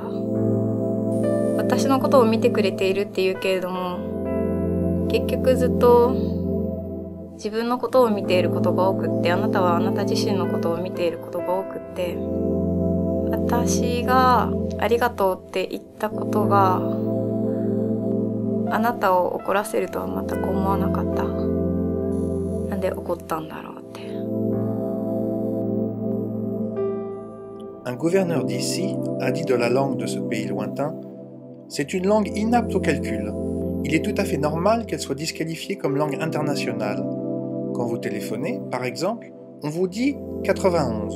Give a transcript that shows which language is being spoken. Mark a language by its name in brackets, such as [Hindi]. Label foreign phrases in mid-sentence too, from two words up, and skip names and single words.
[Japanese] 私のことを見てくれているっていうけれども、結局ずっと自分のことを見ていることが多くって、あなたはあなた自身のことを見ていることが多くって、私がありがとうって言ったことがあなたを怒らせるとは全く思わなかった。なんで怒ったんだろうって。 [French] Un gouverneur d'ici a dit de la langue de ce pays lointain, c'est une langue inapte au calcul. Il est tout à fait normal qu'elle soit disqualifiée comme langue internationale. Quand vous téléphonez, par exemple, on vous dit 91.